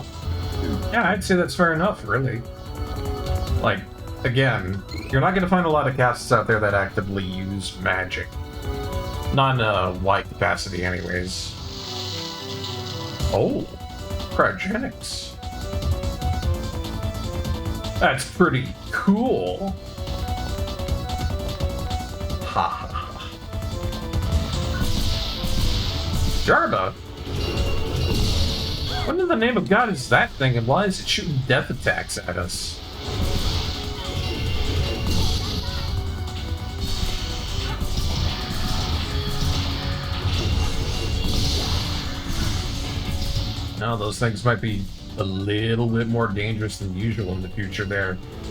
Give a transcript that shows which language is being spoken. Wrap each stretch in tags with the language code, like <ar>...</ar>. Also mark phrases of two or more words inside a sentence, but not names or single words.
<en>Yeah, I'd say that's fair enough, really. Like, again, you're not going to find a lot of casts out there that actively use magic. Not in a wide capacity, anyways. Oh. Cryogenics. That's pretty cool. Ha ha ha. Jarba. What in the name of God is that thing, and why is it shooting death attacks at us? No, those things might be a little bit more dangerous than usual in the future there.</en>